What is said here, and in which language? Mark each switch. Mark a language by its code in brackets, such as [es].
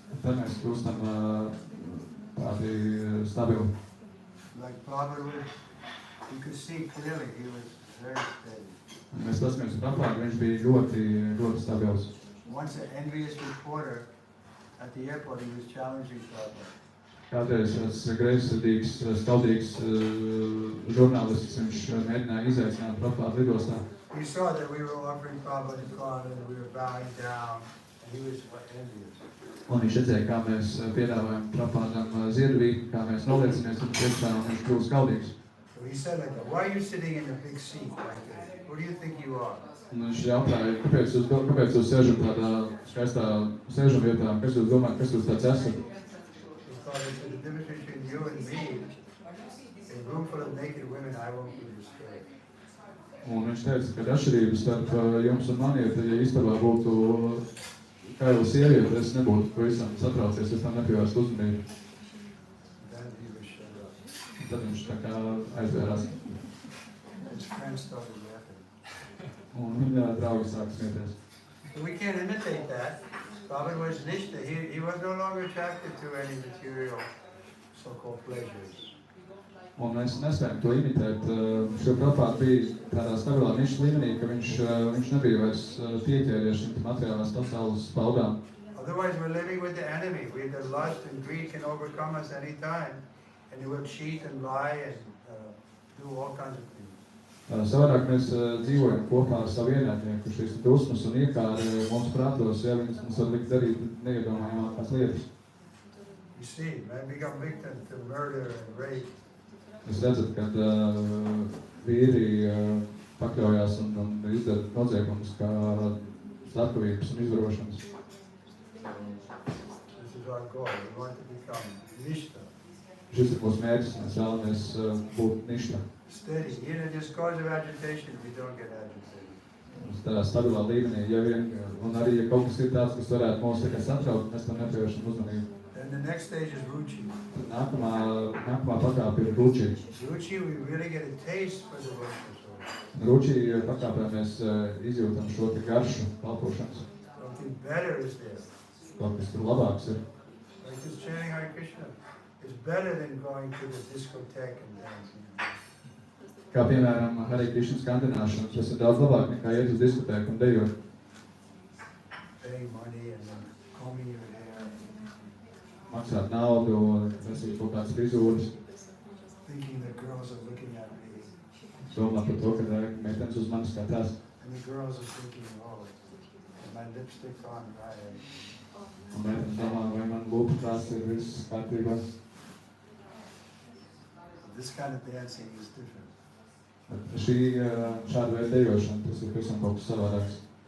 [lv] Tad mēs kļūstam tādi stabili. [en] Like Prabhupada, you could see clearly he was very steady. [lv] Mēs paskamies Prabhupada, viņš bija ļoti stabils. [en] Once an envious reporter at the airport, he was challenging Prabhupada. [lv] Kādreiz tas greizsirdīgs, skaldīgs žurnālists, viņš mēģināja izaicināt Prabhupada lidostā. [en] He saw that we were offering Prabhupada klāna and we were bowing down, and he was envious. [lv] Un viņš redzēja, kā mēs piedāvājam Prabhupādam ziedvību, kā mēs noliecamies un priekšā, un viņš kļūst skaldīgs. [en] So he said like that, why are you sitting in a big seat like this? What do you think you are? [lv] Un viņš jautāja, kāpēc jūs sēžat tādā skaistā sēžamvietā, kas jūs domājat, kas jūs tāds esat? [en] Because the difference between you and me, a room full of naked women, I won't be disturbed. [lv] Un viņš teica, ka atšķirības starp jums un mani ir, ja istabā būtu kaila sieviete, es nebūtu pavisam satraucies, es tam nepievērstu uzmanību. [en] Then he was shut up. [lv] Tad viņš tā kā aizvērās. [en] His friends started laughing. [lv] Un viņa draugi sāka smieties. [en] So we can't imitate that. Prabhupada was Nishta. He was no longer attracted to any material so-called pleasures. [lv] Un mēs nespējam to imitēt. Šo Prabhupada bija tādā stabilā nišas līmenī, ka viņš nebija vairs pieķēries šim materiālās pasaules baudām. [en] Otherwise we're living with the enemy. The lust and greed can overcome us any time. And we'll cheat and lie and do all kinds of things. [lv] Savādāk mēs dzīvojam kopā ar savu ienaidnieku, šīs dusmas un iekāri mums prātos, ja viņas mums var likt darīt neiedomājamākās lietas. [en] You see, men become victims to murder and rape. [lv] Jūs redzat, kad vīri pakļaujās un izdara noziegumus kā slepkavības un izvarošanas. [en] This is our goal. We want to become Nishta. [lv] Šis ir mūsu mērķis, mēs vēlamies būt ništa. [en] Steady. Even just cause of agitation, we don't get agitated. [lv] Tādā stabilā līmenī, un arī, ja kaut kas ir tāds, kas varētu mūs tikai satraukt, mēs tam nepievēršam uzmanību. [en] And the next stage is Ruchi. [lv] Nākamā pakāpe ir Ruchi. [en] Ruchi, we really get a taste for the devotional. [lv] Ruchi pakāpē mēs izjūtam šo te garšu kalpošanas. [en] Something better is there. [lv] Kaut kas tur labāks ir. [en] Like this chanting Hare Krishna is better than going to the discotheque and dancing. [lv] Kā piemēram Hare Krishna skandināšana, tas ir daudz labāk nekā iet uz diskotēku un dejot. [en] Paying money and then combing your hair. [lv] Maksāt naudu, vesīt kaut kādas frizūras. [en] Thinking the girls are looking at me. [lv] Domā par to, ka meitenes uz manis skatās. [en] And the girls are thinking, oh, is my lipstick on right? [lv] Un meitenes domā, vai man lūpa tās ir viss kārtībā. [en] This kind of dancing is different. [lv] Šāda veida dejošana, tas ir pavisam kaut kas savādāks.